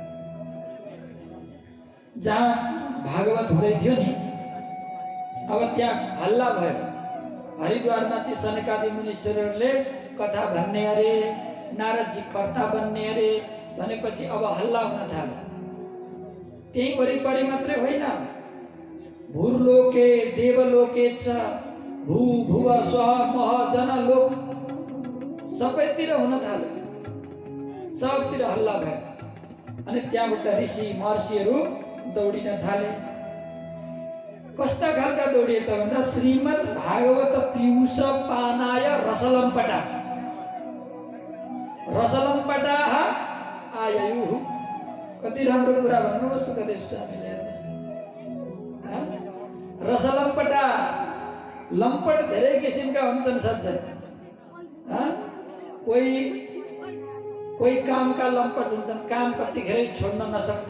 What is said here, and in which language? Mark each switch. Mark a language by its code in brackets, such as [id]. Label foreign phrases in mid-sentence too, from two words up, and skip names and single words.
[ne] जहाँ भागवत हुँदै थियो नि, अब त्यहाँ हल्ला भयो। हरिद्वारमा चाहिँ सनकादि मुनीश्वरहरूले कथा भन्ने अरे, नारदजी कर्ता बन्ने अरे भनेपछि अब हल्ला हुन थाल्यो। त्यही वरिपरि मात्रै होइन, [sa] भूर्लोके देवलोके च [ne] भू भुव स्व मह जन लोक सबैतिर हुन थाल्यो, सबतिर हल्ला भयो। अनि त्यहाँबाट ऋषि महर्षिहरू दौडिन थाले। कस्ता खालका दौडिए त भन्दा [sa] श्रीमद् भागवत पीयूष पानाय रसलम्पटा, रसलम्पटा आयु। [ne] कति राम्रो कुरा भन्नु सुखदेव स्वामीले। हेर्नुहोस्, रसलम्पटा, लम्पट धेरै किसिमका हुन्छन् सज्जन। कोही कामका लम्पट हुन्छन्, काम कतिखेरै छोड्न नसक्ने।